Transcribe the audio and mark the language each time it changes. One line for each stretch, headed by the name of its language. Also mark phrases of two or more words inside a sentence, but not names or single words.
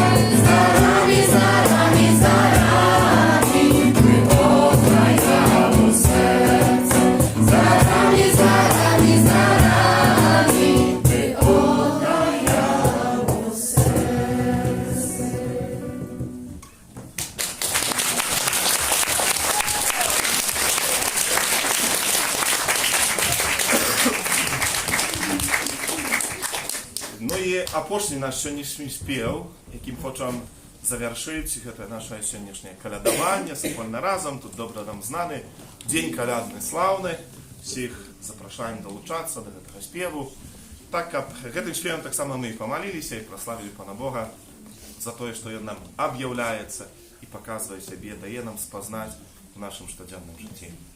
Polish: Z darami, z darami, z darami, by oddajało serce. Z darami, z darami, z darami, by oddajało serce.
Ukrainian: Ну і апошні наш сьогоднішній спів, яким хочемо завершити це наше сьогоднішнє колядування, спільно разом, тут добре нам знаний День колядний славний. Всіх запрошуємо долучатися до цього співу. Так як цим співом так само ми і помолилися, і прославили Пана Бога за те, що Він нам об'являється і показує себе, дає нам спознати в нашому щоденному житті.